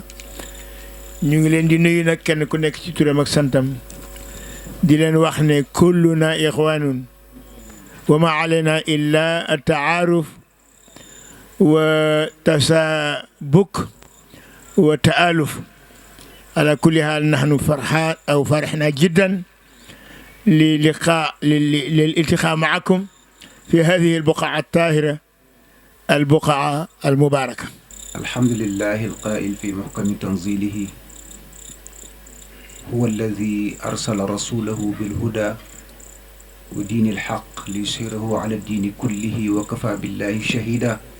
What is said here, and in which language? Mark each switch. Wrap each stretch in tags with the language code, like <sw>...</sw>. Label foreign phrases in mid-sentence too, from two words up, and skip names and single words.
<wo>ñu ngi leen di nuyu nag kenn ku nekk ci turam ak santam, di leen wax ne</wo> <ar>كلنا إخوان وما علينا إلا التعارف والتسابك والتآلف. على كل حال نحن فرحنا جدا للالتقاء معكم في هذه البقعة الطاهرة، البقعة المباركة. الحمد لله القائل في محكم تنزيله: هو الذي أرسل رسوله بالهدى ودين الحق ليظهره على الدين كله وكفى بالله شهيدا.</ar>